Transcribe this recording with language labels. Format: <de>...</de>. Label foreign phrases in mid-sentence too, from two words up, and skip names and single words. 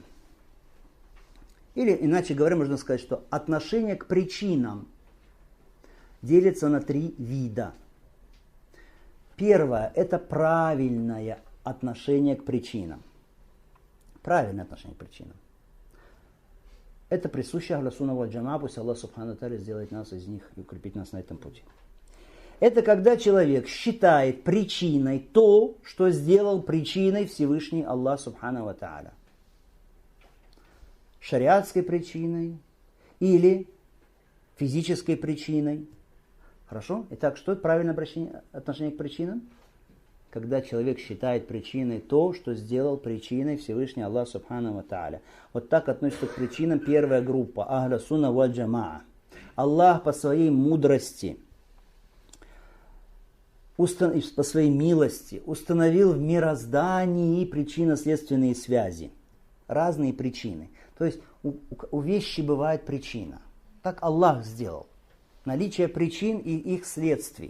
<ru>Или, иначе говоря, можно сказать, что отношение к причинам делится на 3 вида. Первое – это правильное отношение к причинам. Правильное отношение к причинам. Это присуще</ru> <ar>أهل السنة والجماعة,</ar> <ru>пусть Аллах</ru> <ar>سبحانه وتعالى</ar> <ru>сделает нас из них и укрепит нас на этом пути. Это когда человек считает причиной то, что сделал причиной Всевышний Аллах</ru> <ar>سبحانه وتعالى.</ar> <ru>Шариатской причиной или физической причиной. Хорошо? Итак, что это правильное отношение к причинам? Когда человек считает причиной то, что сделал причиной Всевышний Аллах</ru> <ar>سبحانه وتعالى.</ar> <ru>Вот так относится к причинам первая группа.</ru> <ar>أهل السنة والجماعة.</ar> <ru>Аллах по своей мудрости, по своей милости установил в мироздании причинно-следственные связи. Разные причины. То есть у вещи бывает причина. Так Аллах сделал. Наличие причин и их следствий.</ru>